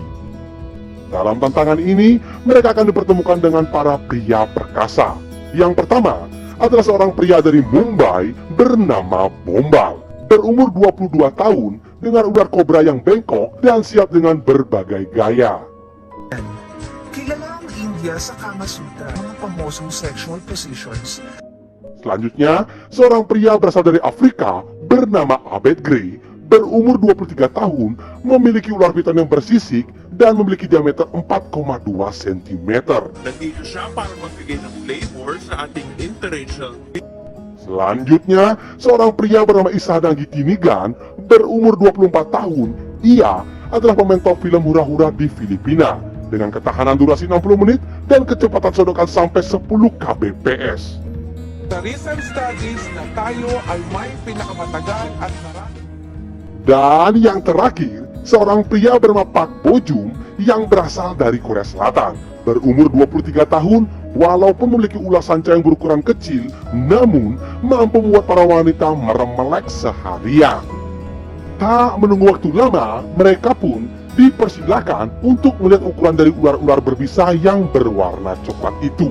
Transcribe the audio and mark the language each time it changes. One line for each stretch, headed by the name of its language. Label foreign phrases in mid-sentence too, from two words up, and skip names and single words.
Indonesian: Dalam tantangan ini, mereka akan dipertemukan dengan para pria perkasa. Yang pertama adalah seorang pria dari Mumbai bernama Bombal, berumur 22 tahun, dengan ular kobra yang bengkok dan siap dengan berbagai gaya.
Filipino: Kilala ang India sa Kama Sutra, mga pamosong
English: sexual positions.
Indonesian: Selanjutnya, seorang pria berasal dari Afrika bernama Abed Gray, berumur 23 tahun, memiliki ular piton yang bersisik dan memiliki diameter 4,2 cm.
Filipino: Nandito siya para magbigay ng flavor sa ating interracial.
Indonesian: Selanjutnya, seorang pria bernama Isadang Gitinigan, berumur 24 tahun. Ia adalah pemain top film Hura-Hura di Filipina, dengan ketahanan durasi 60 menit dan kecepatan sodokan sampai 10 kbps.
English: The recent studies
Filipino: na tayo ay may pinakamatagal at marami.
Indonesian: Dan yang terakhir, seorang pria bernama Pak Bojum yang berasal dari Korea Selatan. Berumur 23 tahun, walaupun memiliki ulas sanca yang berukuran kecil, namun mampu membuat para wanita meremelek seharian. Tak menunggu waktu lama, mereka pun dipersilakan untuk melihat ukuran dari ular-ular berbisa yang berwarna coklat itu.